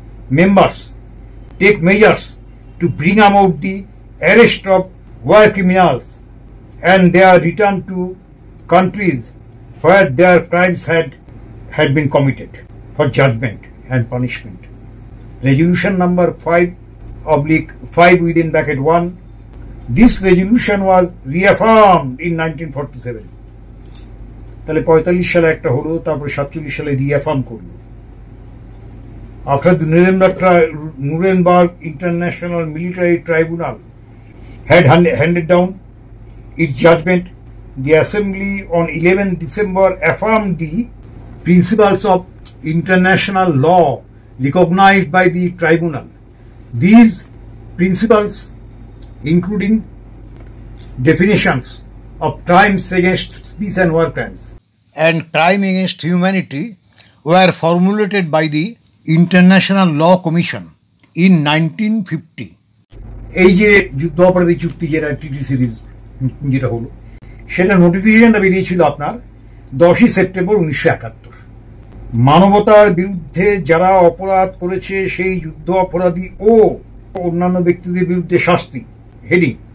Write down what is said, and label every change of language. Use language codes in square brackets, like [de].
[en] members take measures to bring about the arrest of war criminals and their return to countries where their crimes had been committed for judgment and punishment. Resolution number 5/5 This resolution was reaffirmed in 1947. [bn] তাহলে 45 সালে একটা হলো, তারপরে 47 সালে রিঅ্যাফার্ম করলো। [en] After the Nuremberg International Military Tribunal had handed down its judgment, the Assembly on 11 December affirmed the principles of international law recognized by the tribunal. These principles, including definitions of crimes against peace and war crimes and crime against humanity, were formulated by the International Law Commission in 1950. [bn] এই যে যুদ্ধ অপরাধী চুক্তি যেটা TT series যেটা হলো, সেটা নোটিফিকেশনটা বেরিয়েছিল আপনার 10 সেপ্টেম্বর 1971। মানবতার বিরুদ্ধে যারা অপরাধ করেছে সেই যুদ্ধ অপরাধী ও অন্যান্য ব্যক্তিদের বিরুদ্ধে শাস্তি হেডিং।